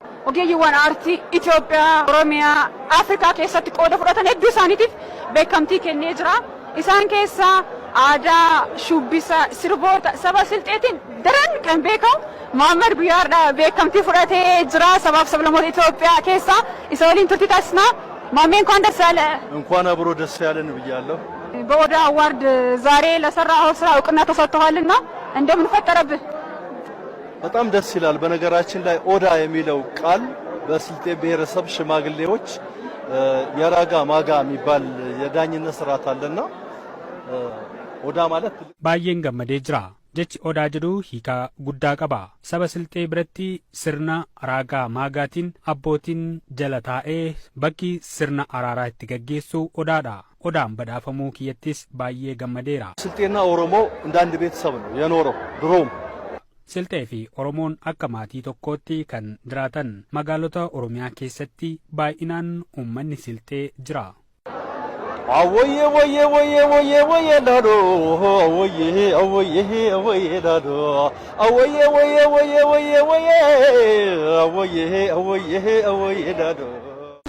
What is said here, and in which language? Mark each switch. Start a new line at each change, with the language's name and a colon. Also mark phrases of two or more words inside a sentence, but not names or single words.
Oromo: ogeeyyiiwwan aartii Itoophiyaa, Oromiyaa, Afrikaa keessatti qooda fudhatan hedduu isaaniitiif beekamtii kennee jira. Isaan keessaa aadaa, shubbisa, sirboota saba Silxeetiin daran kan beekamu Muhammad Guyyaadha beekamtii fudhatee jira. Sabaaf sablammoota Itoophiyaa keessaa isa waliin turtii taasisna.
Amharic: ማሜ እንኳን ደስ ያለ እንኳን አብሮ ደስ ያለን ብያለሁ። በኦዳ አዋርድ ዛሬ ለሰራው ስራ እውቅና ተሰጥቷልና እንደምን ፈጠረብህ? በጣም ደስ ይላል። በነገራችን ላይ ኦዳ የሚለው ቃል በስልጤ ብሔረሰብ ሽማግሌዎች የራጋ ማጋ የሚባል የዳኝነት ስርዓት አለና ኦዳ ማለት
Oromo: Bayyan Gammadee jira jechi odaa jedhu hiikaa guddaa qaba. Saba Silxee biratti sirna raagaa maagaatiin abbootiin jala taa'ee bakki sirna araaraa itti gaggeessu odaadha. Odaan badhaafamuu kiyyattis baay'ee gammadeera. Silxeena Oromoo
Amharic: እንደ አንድ ቤተሰብ ነው የኖረው ድሮም።
Oromo: Silxee fi Oromoon akka maatii tokkootti kan jiraatan magaalota Oromiyaa keessatti baay'inaan uummanni Silxee jira. አወየ ወየ ወየ ወየ ወየ ዳዶ አወየ አወየ አወየ ዳዶ አወየ ወየ ወየ ወየ ወየ አወየ አወየ አወየ ዳዶ